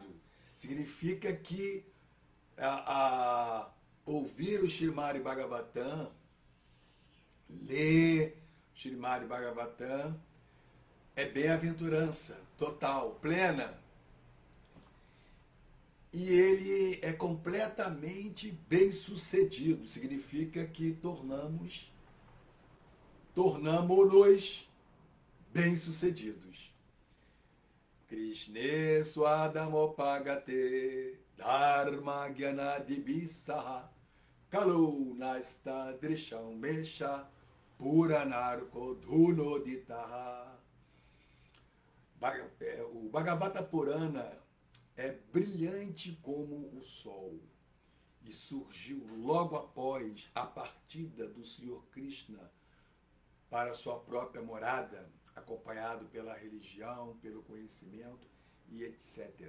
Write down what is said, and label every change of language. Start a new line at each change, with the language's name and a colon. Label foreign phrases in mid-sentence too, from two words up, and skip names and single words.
Portuguese: Significa que ouvir o Srimad Bhagavatam, ler o Srimad Bhagavatam, é bem-aventurança total, plena. E ele é completamente bem-sucedido. Significa que tornamo-nos bem-sucedidos.
Sanskrit: Krishne Swadamopagate Dharma Gyanadibisa Kalu Nasta Drisham Mesha Puranarko Dhunoditaha.
Portuguese: O Bhagavata Purana é brilhante como o sol e surgiu logo após a partida do Senhor Krishna para sua própria morada, acompanhado pela religião, pelo conhecimento e etc.